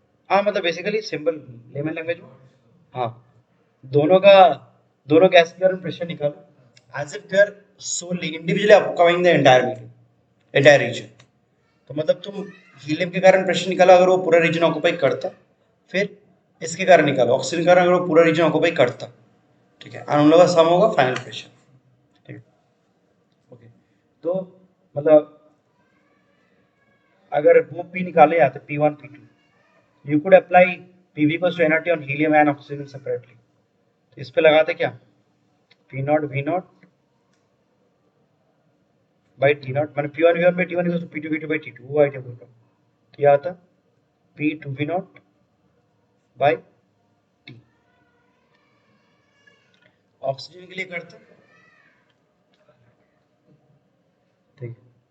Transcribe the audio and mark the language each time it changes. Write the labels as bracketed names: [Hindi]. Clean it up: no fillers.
[Hindi] हाँ मतलब basically simple layman language में, हाँ दोनों का, दोनों गैस के कारण प्रेशर निकालो as if दे are Soli individually occupying the entire medium, entire reason. तो मतलब तुम हीलियम के कारण प्रेशर निकालो अगर वो पूरा रीजन ऑक्यूपाई करता, फिर इसके कारण निकालो ऑक्सीजन के कारण अगर वो पूरा रीजन ऑक्यूपाई करता, ठीक है, और उन लोगों का सम होगा फाइनल प्रेशर, ठीक है। ओके तो मतलब अगर वो पी निकाले जाते P1 P2, [English] you could apply PV equals to nRT on helium and oxygen separately। [Hindi] तो इस पे लगाते क्या, P not V not by T not, मैंने P1 V1 by T1 equals to P2 V2 by T2, वो idea बोल रहा हूँ। तो यह आता P2 V not by T, oxygen के लिए करते, ठीक है।